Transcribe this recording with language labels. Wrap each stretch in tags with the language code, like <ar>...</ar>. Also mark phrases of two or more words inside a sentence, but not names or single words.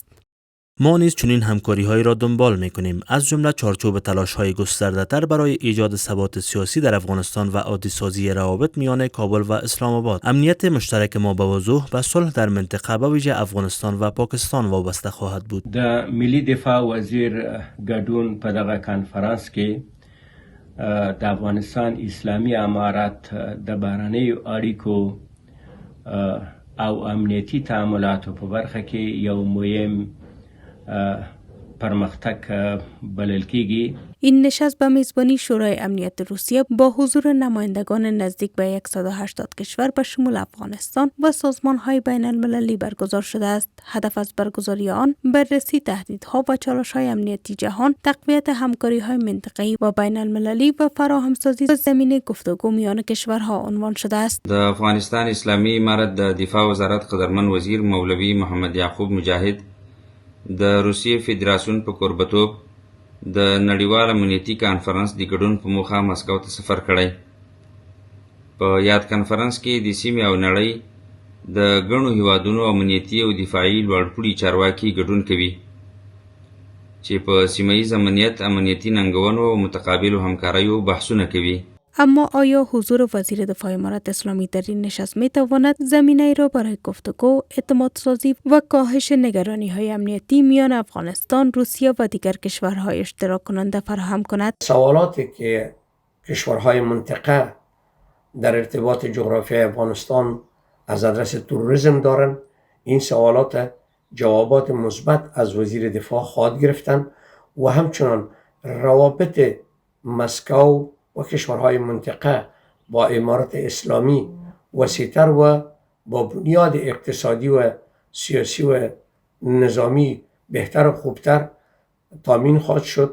<fa>ما نیز چنین همکاری‌هایی را دنبال می‌کنیم، از جمله چارچوب تلاش‌های گسترده‌تر برای ایجاد ثبات سیاسی در افغانستان و عادی سازی روابط میان کابل و اسلام آباد. امنیت مشترک ما به وضوح به صلح در منطقه به ویژه افغانستان و پاکستان وابسته خواهد بود.</fa> <ps>د ملي دفاع وزیر ګډون په دغه کانفرنس کې د افغانستان اسلامي امارت د بهرنیو اړیکو او امنیتي تعاملاتو په برخه کې یو مهم پرمختک بلل کیږي.</ps> <fa>این نشست به میزبانی شورای امنیت روسیه با حضور نمایندگان نزدیک به 180 کشور به شمول افغانستان و سازمان‌های بین المللی برگزار شده است. هدف از برگزاری آن بررسی تهدیدها و چالش‌های امنیتی جهان، تقویت همکاری‌های منطقه‌ای و بین المللی و فراهمسازی زمینه گفتگو میان کشورها عنوان شده است.</fa> <ps>د افغانستان اسلامي امارت د دفاع وزارت قدرمن وزیر مولوی محمد یعقوب مجاهد د روسیې فدراسیون په کوربتوب د نړیوال امنیتي کانفرنس د ګډون په موخه مسکو ته سفر کړی. په یاد کانفرنس کې د سیمې او نړۍ د ګڼو هیوادونو امنیتي او دفاعي لوړپوړي چارواکي ګډون کوي چې په سیمه‌ایز امنیتي ننګونو او متقابلو همکاریو بحثونه کوي.</ps> <fa>اما آیا حضور وزیر دفاع امارت اسلامی در این نشست می تواند زمینه را برای گفتگو، اعتماد سازی و کاهش نگرانی های امنیتی میان افغانستان، روسیه و دیگر کشورهای اشتراک کننده فراهم کند؟ سوالاتی که کشورهای منطقه در ارتباط جغرافیای افغانستان از آدرس تروریسم دارند، این سوالات جوابات مثبت از وزیر دفاع خواهد گرفتند و همچنان روابط مسکو و کشورهای منطقه با امارت اسلامی وسیع‌تر و با بنیاد اقتصادی و سیاسی و نظامی بهتر و خوبتر تامین خواهد شد.</fa>